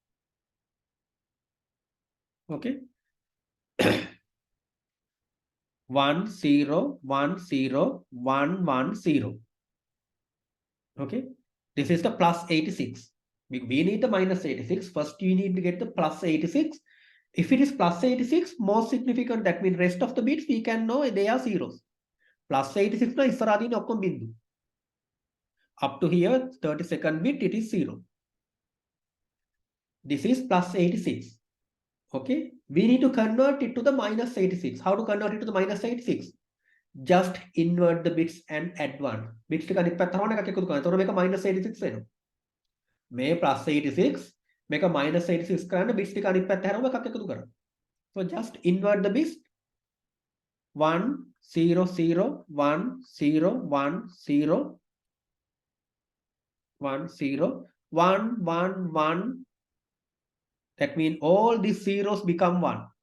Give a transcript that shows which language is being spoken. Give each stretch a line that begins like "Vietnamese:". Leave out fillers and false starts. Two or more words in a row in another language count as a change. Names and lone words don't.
English: Okay. 1 0 1 0 1 1 0. Okay. This is the plus 86. We need the minus 86. First, you need to get the plus 86. If it is plus 86, most significant, that means rest of the bits we can know they are zeros.
Sinhala: Plus 86 na ඉස්සරහදී ඔක්කොම බින්දු.
English: Up to here, 32nd bit, it is 0. This is plus 86. Okay. We need to convert it to the minus 86. How to convert it to the minus 86? Just invert the bits and add 1.
Sinhala: Bits ටික අනිත් පැත්ත හරවන එකක් එකතු කරනවා. එතකොට මේක minus 86 වෙනවා. මේ plus 86 මේක minus 86 කරන්න bits ටික අනිත් පැත්ත හැරවුම එකක් එකතු කරනවා.
English: So just invert the bits. 1 0 0 1 0 1 0 1 0 1 1 1. That means all these zeros become 1.